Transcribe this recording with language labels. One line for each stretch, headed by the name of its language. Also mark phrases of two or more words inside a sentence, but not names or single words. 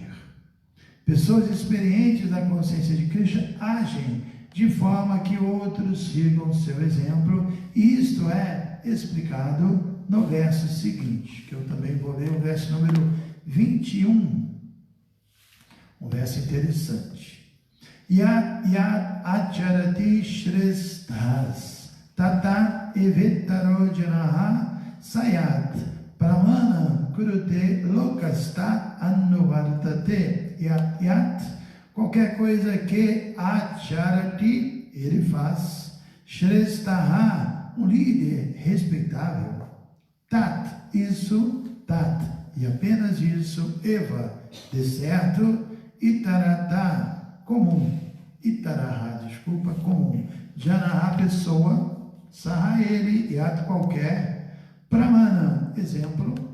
Portuguese: Pessoas experientes da consciência de Krishna agem de forma que outros sigam seu exemplo, e isto é explicado no verso seguinte, que eu também vou ler, o verso número 21, um verso interessante.
Sanskrit: Yat acharati shresthas tata evetaro janaha sayat pramana kurute lokasta anuvartate.
Portuguese: Yat, qualquer coisa que acharati, ele faz, shrestaha, um líder respeitável, tat, isso, tat, e apenas isso, eva, de certo, itarata, comum, itaraha, desculpa, comum, janaha, pessoa, saha, ele, yat, qualquer, pramana, exemplo,